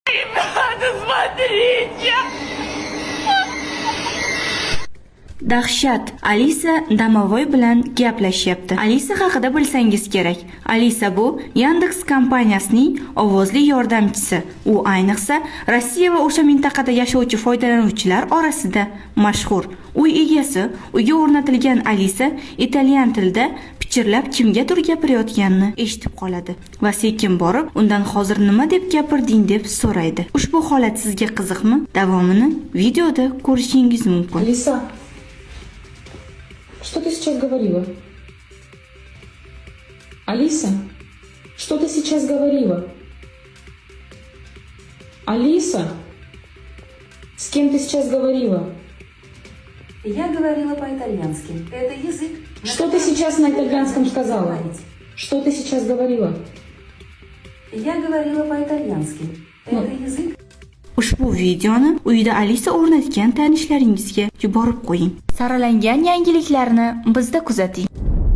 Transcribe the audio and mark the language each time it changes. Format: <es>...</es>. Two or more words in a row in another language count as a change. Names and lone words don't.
<ru>Ребята, смотрите!</ru> <uz>Dahshat, Alisa Domovoy bilan gaplashyapti. Alisa haqida bilsangiz kerak. Alisa bu Yandex kompaniyasining ovozli yordamchisi. U ayniqsa Rossiya va o'sha mintaqada yashovchi foydalanuvchilar orasida mashhur. Uy egasi uyga o'rnatilgan Alisa italyan tilida pichirlab kimgadir gapirayotganini eshitib qoladi va sekin borib undan hozir nima deb gapirding deb so'raydi. Ushbu holat sizga qiziqmi? Davomini videoda ko'rishingiz mumkin.</uz> <ru>Алиса, что ты сейчас говорила? Алиса, что ты сейчас говорила? Алиса, с кем ты сейчас говорила? Я говорила по-итальянски. Это язык. Что ты сейчас на итальянском сказала? Что ты сейчас говорила? Я говорила по-итальянски. Это язык.</ru> <uz>Ushbu videoni uyda Alisa o'rnatgan tanishlaringizga yuborib qo'ying. Saralangan yangiliklarni bizda kuzating.</uz>